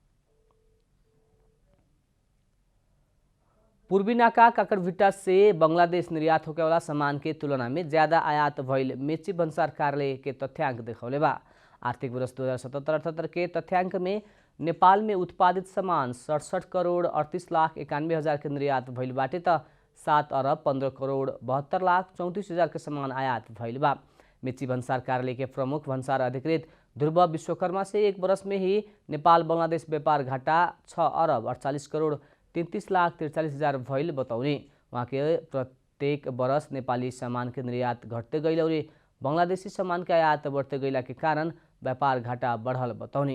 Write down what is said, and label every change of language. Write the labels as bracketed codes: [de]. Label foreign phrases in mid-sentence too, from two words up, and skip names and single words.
[bho] पूर्वी नाका काकड़भिट्टा से बांग्लादेश निर्यात होके वाला सामान के तुलना में ज्यादा आयात भइल मेची भन्सार कार्यालय के तथ्यांक देखौले बा। आर्थिक वर्ष 2077-78 के तथ्यांक में नेपाल में उत्पादित सामान 67 करोड़ 38 लाख 91 हजार के निर्यात भइल बाटे त 7 अरब 15 करोड़ 72 लाख 34 हजार के सामान आयात भइल बा। मेची भन्सार कार्यालय के प्रमुख भन्सार अधिकृत ध्रुव विश्वकर्मा से एक वर्ष में ही नेपाल बांग्लादेश व्यापार घाटा 6 अरब 48 करोड़ 33 लाख 43 हजार भइल बतौने। वहाँ के प्रत्येक वर्ष नेपाली सामान के निर्यात घटते गइल और बांग्लादेशी सामान के आयात बढ़ते गइला के कारण व्यापार घाटा बढ़ल बतौने।